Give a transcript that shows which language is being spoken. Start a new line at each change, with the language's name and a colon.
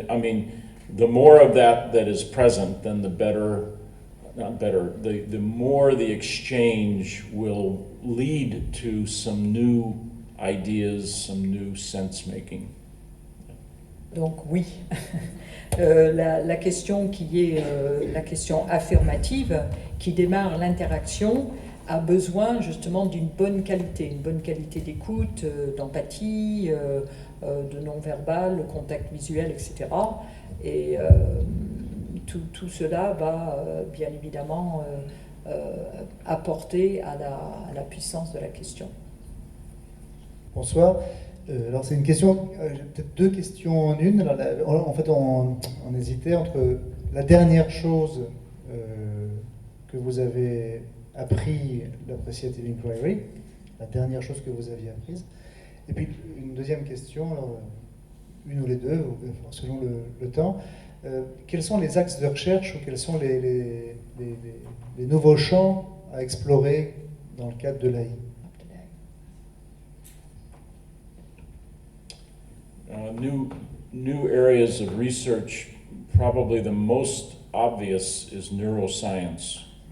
English: I mean, the more of that is present, then the better, not better, the more the exchange will lead to some new ideas, some new sense making.
French: Donc oui, la question qui est la question affirmative, qui démarre l'interaction, a besoin justement d'une bonne qualité d'écoute, d'empathie, de non-verbal, le contact visuel, etc. Et tout cela va bien évidemment apporter à la puissance de la question. Bonsoir. Alors c'est une question, j'ai peut-être deux questions en une. Alors, en fait, on hésitait entre la dernière chose que vous avez appris d'Appreciative Inquiry, la dernière chose que vous aviez apprise, et puis une deuxième question, alors, une ou les deux, selon le temps. Quels sont les axes de recherche ou quels sont les nouveaux champs à explorer dans le cadre de l'AI?
English: New areas of research, probably the most obvious is neuroscience.